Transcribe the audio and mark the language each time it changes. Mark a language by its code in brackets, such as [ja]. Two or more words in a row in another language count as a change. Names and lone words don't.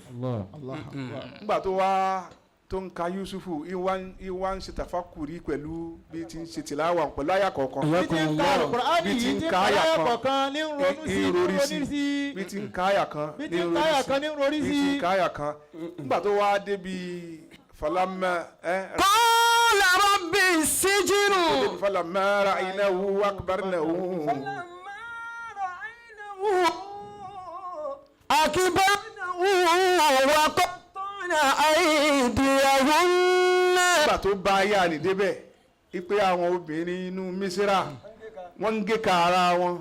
[yo] nígbà tó wá tó ń ka Yusufu ìwà ń ṣe tàfàkùrí pẹ̀lú bí ti ń ṣe tìláwà pẹ̀lú àyà kọ̀ọ̀kan. bí ti ń ka Al-Qur'ani yìí ti ń ka àyà kọ̀ọ̀kan ní ronú sí. bí ti ń ka àyà kan bí ti ń ka àyà kan ní ronú sí. bí ti ń ka àyà kan. nígbà tó wá débi falamma [ar] قال رب السجن. فلما رأينه أكبرنه. أكبرنه وقطعن أيديهن. [yo] nígbà tó bá ayé àlè débẹ̀ ipe àwọn obìnrin inú Mísírà wọ́n ń gé ka ara wọn.